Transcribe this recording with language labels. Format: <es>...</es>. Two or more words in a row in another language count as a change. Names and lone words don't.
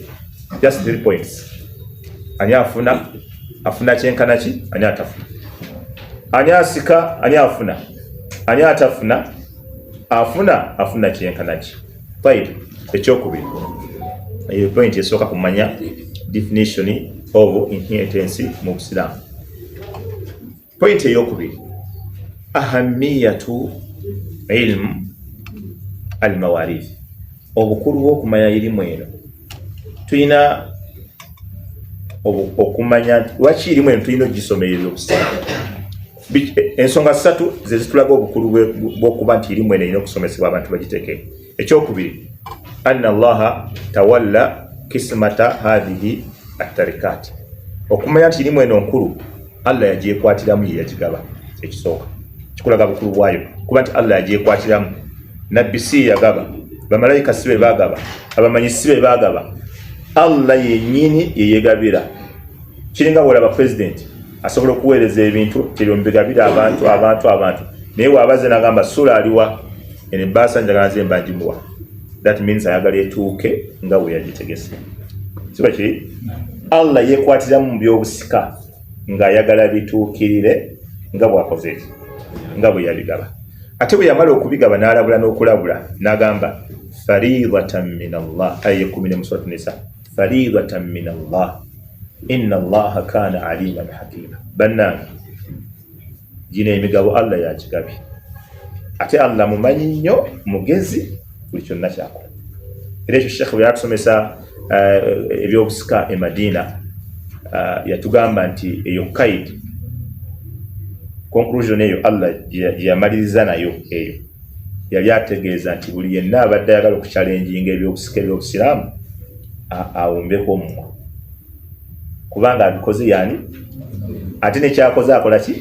<en>Just 3 points.</en> <lg>Ani afuna kyenkana ki, ani atafuna. Ani asika, ani afuna. Ani atafuna, afuna kyenkana ki. Right. Ekyokubiri. Eyo point esooka kumanya</lg> <en>definition of inheritance</en> <lg>mu Busiraamu. Point eyokubiri.</lg> <ar>أهمية علم المواريث.</ar> <lg>Obukulu bw'okumanya irimu eno. Tulina okumanya lwaki irimu eno tulina ogisomera eby'Obusiraamu. Ensonga 3 ze zitulaga obukulu bw'okuba nti irimu eno erina okusomesebwa abantu bagiteeke. Ekyokubiri,</lg> <ar>أن الله تولى قسمة هذه التركة.</ar> <lg>Okumanya nti irimu eno nkulu, Allah yagyekwatiramu ye yagigaba. Ekisooka kikulaga bukulu bwayo kuba nti Allah yagyekwatiramu. Nabbi si yagaba, bamalayika si be bagaba, abamanyi si be bagaba, Allah yennyini ye yegabira. Kiringa bw'olaba president asobola okuweereza ebintu tebyomubigabira abantu naye waabaze n'agamba sula aliwa ene bbaasa njagala nze mbanjimuwa.</lg> <en>That means</en> <lg>ayagala etuuke nga bwe yagitegese. Siba kiri? Allah yekwatiramu mu by'obusika ng'ayagala bituukirire nga bw'akoze eki, nga bwe yabigaba. Ate bwe yamala okubigaba n'alabula n'okulabula n'agamba</lg> <ar>فريضة من الله.</ar> <lg>Aya 10 mu Suratu Nisa.</lg> <ar>فريضة من الله. إن الله كان عليما حكيما.</ar> <lg>Bannange, gino emigabo Allah yakigabye. Ate Allah mumanyi nnyo, mugezi, buli kyonna kyakola. Era ekyo Sheikh bwe yatusomesa ebyobusika e Madina, yatugamba nti eyo kaidi, conclusion eyo Allah yamaliriza nayo eyo, yali ategeeza nti buli yenna abadde ayagala okuchallenginga ebyobusika eby'Obusiraamu awumbeko omumwa, kubanga abikoze yani ate nekyakoze akola ki?</lg>